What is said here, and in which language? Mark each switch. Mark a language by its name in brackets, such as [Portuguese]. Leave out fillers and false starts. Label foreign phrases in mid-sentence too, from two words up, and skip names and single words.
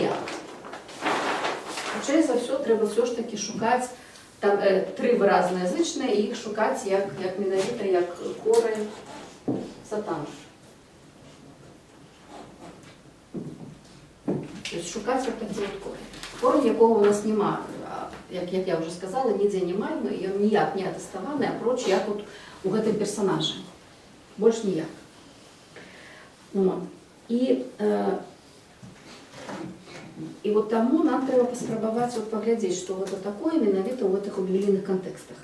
[Belarusian] Хутчэй за ўсё трэба ўсё ж такі шукаць, там 3 выразнаязычныя, і іх шукаць як менавіта як корань сатан. [Russian] То есть [Belarusian] шукаць вот такі вот корень. [Ukrainian] Корень, якого у нас нема, як я вже сказала, [Belarusian] нідзе няма, і ён ніяк не атэставаны, апроч як вот у гэтым персанажы. Больш ніяк. І вот таму нам трэба паспрабаваць паглядзець, што гэта такое менавіта ў гэтых біблійных кантэкстах.